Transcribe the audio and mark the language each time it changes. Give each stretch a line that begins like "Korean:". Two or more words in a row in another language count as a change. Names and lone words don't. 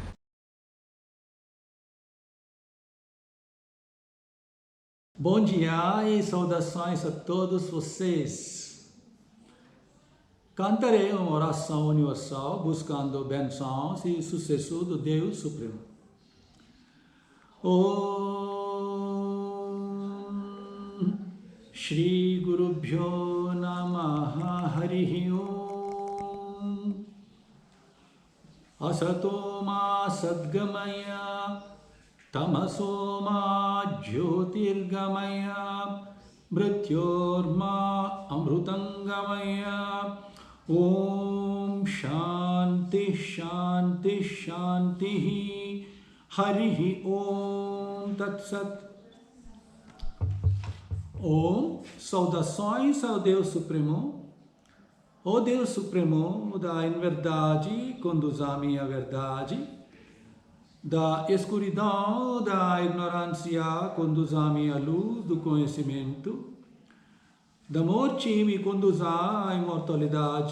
Portuguese: Bom dia e saudações a todos vocês. Cantarei uma oração universal buscando bênçãos e sucesso do Deus Supremo.
Sanskrit: Om Shri Guru Bhyo Namaha Harihi Om Asatoma Sadgamaya Tamasoma Jyotirgamaya Mrityorma Amrutangamaya Om Shanti Shanti Shanti Harihi Om Tat Sat. Om,
Portuguese: saudações ao Deus Supremo. Ó Deus Supremo, da inverdade, conduza-me à verdade. Da escuridão, da ignorância, conduza-me à luz do conhecimento. Da morte, me conduza à imortalidade.